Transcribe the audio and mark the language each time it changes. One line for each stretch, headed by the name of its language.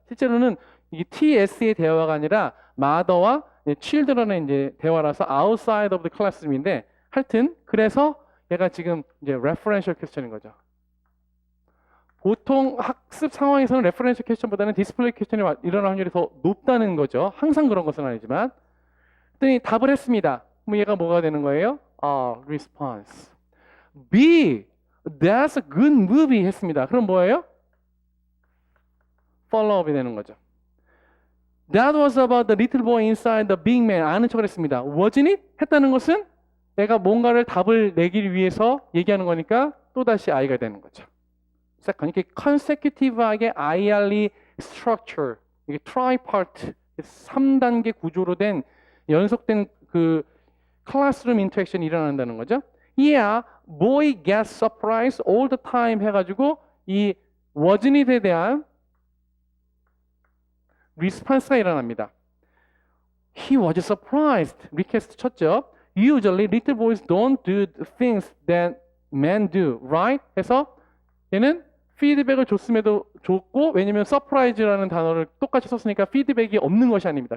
Korean: 실제로는 이게 TS의 대화가 아니라 mother와 children의 이제 대화라서
English: outside of the classroom
Korean: 인데 하여튼 그래서 얘가 지금 이제
English: referential question
Korean: 인 거죠. 보통 학습 상황에서는 레퍼런셜 퀘스천보다는 디스플레이 퀘스천이 일어날 확률이 더 높다는 거죠. 항상 그런 것은 아니지만. 그랬더니 답을 했습니다. 그럼 얘가 뭐가 되는 거예요?
English: response. B, that's a good movie
Korean: 했습니다. 그럼 뭐예요? follow-up이 되는 거죠.
English: That was about the little boy inside the big man.
Korean: 아는 척을 했습니다.
English: wasn't it?
Korean: 했다는 것은 얘가 뭔가를 답을 내기 위해서 얘기하는 거니까 또다시 I가 되는 거죠. 이렇게 consecutive하게 IRE structure, 이게 tripart, 3단계 구조로 된 연속된 클래스룸 인터랙션이 일어난다는 거죠.
English: Yeah, boy gets surprised all the time
Korean: 해가지고 이
English: wasn't it
Korean: 에 대한 response가 일어납니다.
English: He was surprised.
Korean: 리퀘스트 쳤죠.
English: Usually little boys don't do things that men do, right?
Korean: 해서 얘는 피드백을 줬음에도 줬고 왜냐면 서프라이즈라는 단어를 똑같이 썼으니까 피드백이 없는 것이 아닙니다.